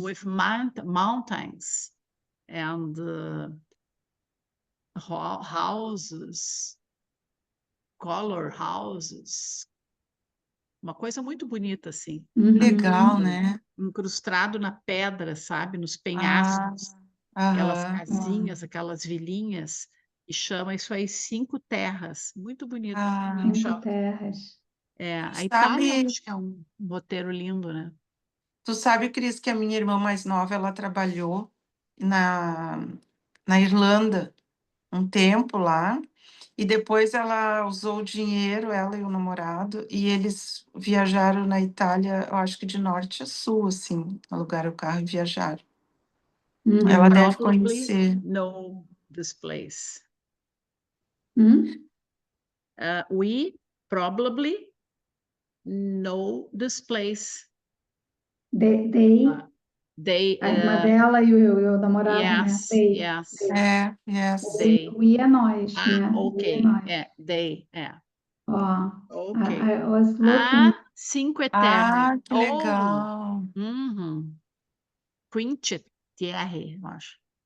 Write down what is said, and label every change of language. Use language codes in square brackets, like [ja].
[en] with mountains and houses, color houses. [pt] Uma coisa muito bonita, assim. Uhum. Legal, né? Incrustado na pedra, sabe? Nos Ah, penhascos. aquelas Aham. casinhas, aquelas vilinhas, e chama isso aí Cinco Terras. Muito bonito. Ah, Muito shopping. terras. A Itália, eu sabe, acho que é um roteiro lindo, né? tu sabe, Cris, que a minha irmã mais nova, ela trabalhou na, na Irlanda um tempo lá, e depois ela usou o dinheiro, ela e o namorado, e eles viajaram na Itália, eu acho que de norte a sul, assim, alugaram o carro e viajaram. Ela Uhum. deve conhecer. [en] know this place. Hum? We probably know this place. They, They, [pt] a irmã dela e o namorado, né? [en] yes, They, yes, they. Yes. they. [pt] We é nós, né? We é Ok, nós. they, Ó, ok. [en] I was looking. [it] Cinque Terre. [pt] Ah, que legal. Uhum. Quince Terre, eu acho.